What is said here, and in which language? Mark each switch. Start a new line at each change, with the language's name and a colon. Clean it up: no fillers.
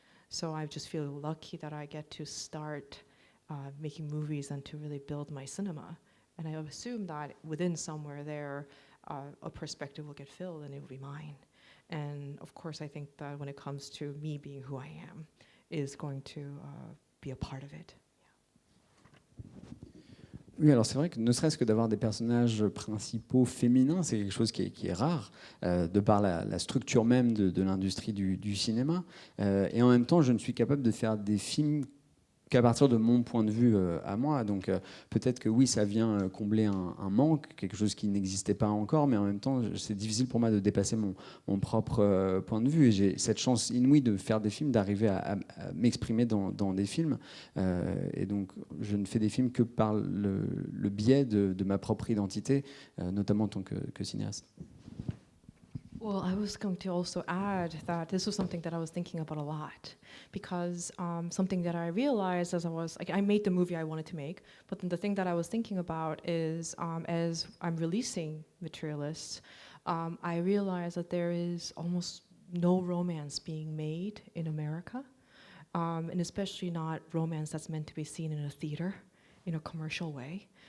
English: So I just feel lucky that I get to start making movies and to really build my cinema. And I assume that within somewhere there, a perspective will get filled and it will be mine. And of course, I think that when it comes to me being who I am, is going to be a part of it.
French: Oui, alors c'est vrai que ne serait-ce que d'avoir des personnages principaux féminins, c'est quelque chose qui est rare, de par la structure même de l'industrie du cinéma. Et en même temps, je ne suis capable de faire des films qu'à partir de mon point de vue à moi. Donc peut-être que oui, ça vient combler un manque, quelque chose qui n'existait pas encore, mais en même temps, c'est difficile pour moi de dépasser mon propre point de vue. Et j'ai cette chance inouïe de faire des films, d'arriver à m'exprimer dans des films. Et donc, je ne fais des films que par le biais de ma propre identité, notamment en tant que cinéaste.
English: Well, I was going to also add that this was something that I was thinking about a lot, because something that I realized as I made the movie I wanted to make, but then the thing that I was thinking about is as I'm releasing Materialists, I realized that there is almost no romance being made in America, and especially not romance that's meant to be seen in a theater in a commercial way.